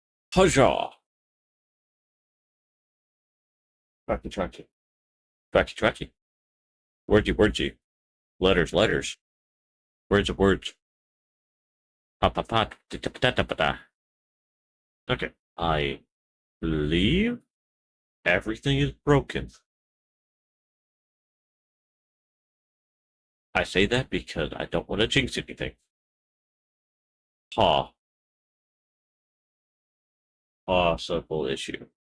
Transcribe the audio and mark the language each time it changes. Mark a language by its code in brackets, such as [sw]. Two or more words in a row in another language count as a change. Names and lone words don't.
[en] Huzzah! Tracky, tracky. Tracky, tracky. Wordy, wordy. Letters, letters. Words of words. Pa pa pa. Da da da da da. Okay. I believe everything is broken. I say that because I don't want to jinx anything. Ha. Possible issue.